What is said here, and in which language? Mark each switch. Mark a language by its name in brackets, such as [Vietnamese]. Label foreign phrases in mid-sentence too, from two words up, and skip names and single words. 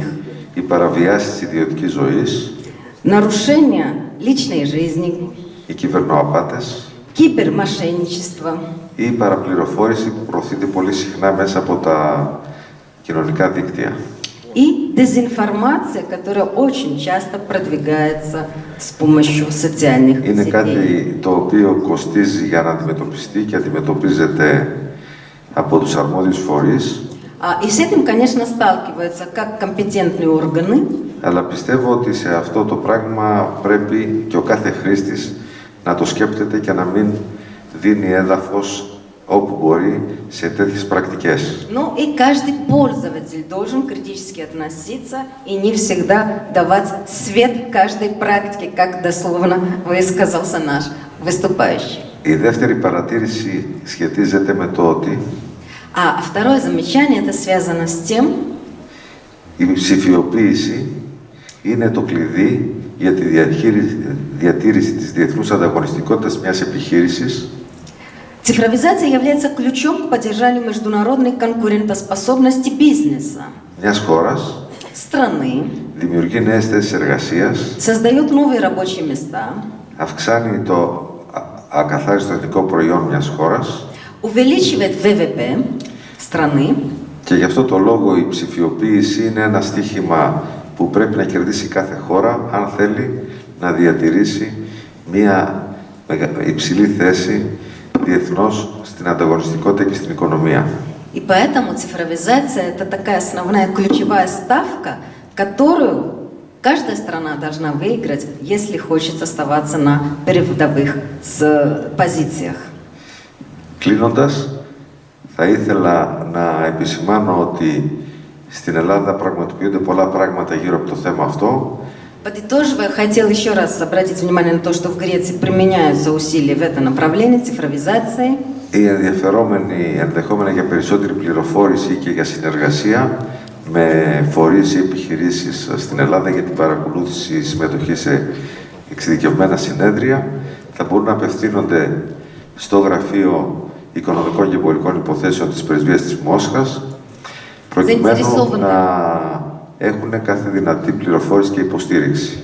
[Greek] οι παραβιάσεις της ιδιωτικής ζωής, [Russian] нарушение личной жизни, [Greek] οι κυβερνοαπάτες, [Russian] кибермошенничество, [Greek] ή η παραπληροφόρηση που προωθείται πολύ συχνά μέσα από τα κοινωνικά δίκτυα. [Russian] и дезинформация, которая очень часто продвигается с помощью социальных [Greek] Είναι [Russian] сетей. [Greek] κάτι το οποίο κοστίζει για να αντιμετωπιστεί και αντιμετωπίζεται από τους αρμόδιους φορείς. [Russian] И с этим, конечно, сталкиваются как компетентные органы, [Greek] Αλλά πιστεύω ότι σε αυτό το πράγμα πρέπει και ο κάθε χρήστης να το σκέπτεται και να μην δίνει έδαφος όπου μπορεί σε τέτοιες πρακτικές. [Russian] но и каждый пользователь должен критически относиться и не всегда давать свет каждой практике, как дословно высказался наш выступающий. [Greek] Η δεύτερη παρατήρηση σχετίζεται με το ότι [Russian] А второе замечание, это связано с тем, [Greek] η ψηφιοποίηση είναι το κλειδί για τη διατήρηση της διεθνούς ανταγωνιστικότητας μιας επιχείρησης. [Russian] цифровизация является ключом к поддержанию международной конкурентоспособности бизнеса, [Greek] Μιας χώρας, [Russian] страны, [Greek] δημιουργεί νέες θέσεις εργασίας, [Russian] создает новые рабочие места, [Greek] αυξάνει το ακαθάριστο εθνικό προϊόν μιας χώρας [Russian] увеличивает ВВП страны, [Greek] και γι' αυτό το λόγο η ψηφιοποίηση είναι ένα στοίχημα που πρέπει να κερδίσει κάθε χώρα αν θέλει να διατηρήσει μια υψηλή θέση διεθνώς στην ανταγωνιστικότητα και στην οικονομία. [Russian] И поэтому цифровизация – это такая основная ключевая ставка, которую каждая страна должна выиграть, если хочет оставаться на передовых позициях. [Greek] Κλείνοντας, θα ήθελα να επισημάνω ότι στην Ελλάδα πραγματοποιούνται πολλά πράγματα γύρω από το θέμα αυτό. [Russian] Подытоживая, хотел еще раз обратить внимание на то, что в Греции применяются усилия в этом направлении цифровизации. [Greek] Οι ενδιαφερόμενοι ενδεχόμενα για περισσότερη πληροφόρηση και για συνεργασία με φορείς ή επιχειρήσεις στην Ελλάδα για την παρακολούθηση συμμετοχή σε εξειδικευμένα συνέδρια θα μπορούν να απευθύνονται στο Γραφείο Οικονομικών και Εμπορικών Υποθέσεων της Πρεσβείας της Μόσχας προκειμένου να έχουν κάθε δυνατή πληροφόρηση και υποστήριξη.